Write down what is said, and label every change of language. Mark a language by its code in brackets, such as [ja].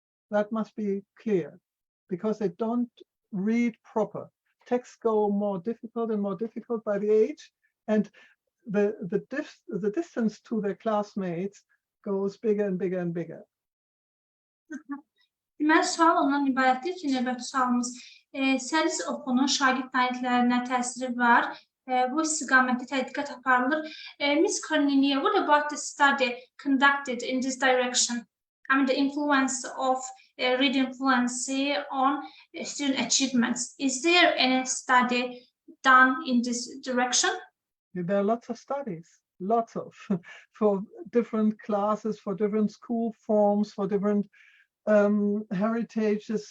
[en] That must be clear, because they don't read proper. Texts go more difficult and more difficult by the age, and the distance to their classmates goes bigger and bigger and bigger. [az] Deməli, sual ondan ibarətdir ki, növbəti sualımız, Səlis oxunun şagird nailiyyətlərinə təsiri var. Bu istiqamətdə tədqiqat aparılır. [en] Ms. Cornelia, what about the study conducted in this direction? I mean, the influence of reading fluency on student achievements. Is there any study done in this direction? There are lots of studies, lots of, for different classes, for different school forms, for different heritages.